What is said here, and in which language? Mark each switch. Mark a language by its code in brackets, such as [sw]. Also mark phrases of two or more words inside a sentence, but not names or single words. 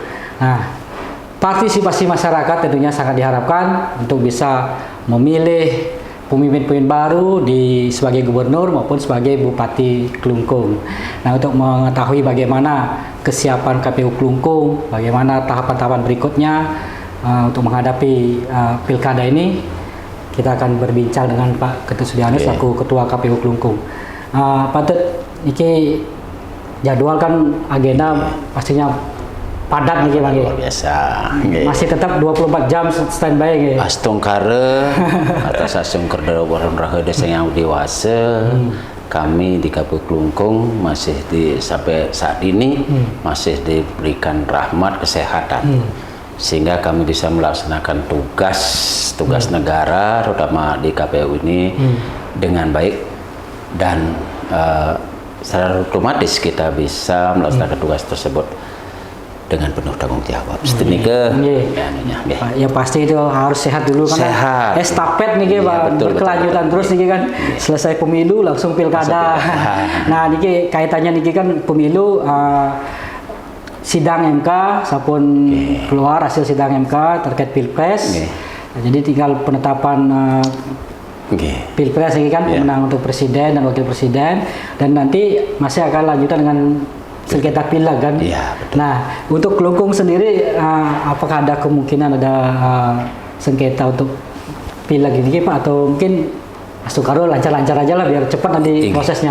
[id] Nah, partisipasi masyarakat tentunya sangat diharapkan untuk bisa memilih pemimpin-pemimpin baru sebagai gubernur maupun sebagai Bupati Klungkung. Nah, untuk mengetahui bagaimana kesiapan KPU Klungkung, bagaimana tahapan-tahapan berikutnya untuk menghadapi Pilkada ini, kita akan berbincang dengan Pak Ketut Sudiano selaku Ketua KPU Klungkung. Pak Ketut, ini jadwal kan agenda pastinya padat nih Bang. Luar biasa. Masih tetap 24 jam standby nggih. Astungkara atas asungker dalam raha desa yang dewasa. Kami di KPU Klungkung masih sampai saat ini masih diberikan rahmat kesehatan. Sehingga kami bisa melaksanakan tugas negara terutama di KPU ini dengan baik, dan secara otomatis kita bisa melaksanakan tugas tersebut dengan penuh tanggung jawab. Ya pasti itu harus sehat dulu kan. Sehat. Estafet nih Pak, berkelanjutan terus nih kan. Selesai pemilu langsung pilkada. Nah, niki kaitannya niki kan pemilu, sidang MK sampun keluar hasil sidang MK terkait Pilpres. Nah, jadi tinggal penetapan Pilpres ini kan pemenang untuk presiden dan wakil presiden, dan nanti masih akan lanjutan dengan sengketa pileg kan. Iya, betul. Nah, untuk Klungkung sendiri, apakah ada kemungkinan ada sengketa untuk pileg ini Pak, atau mungkin Astungkaro lancar-lancar aja lah biar cepat nanti prosesnya?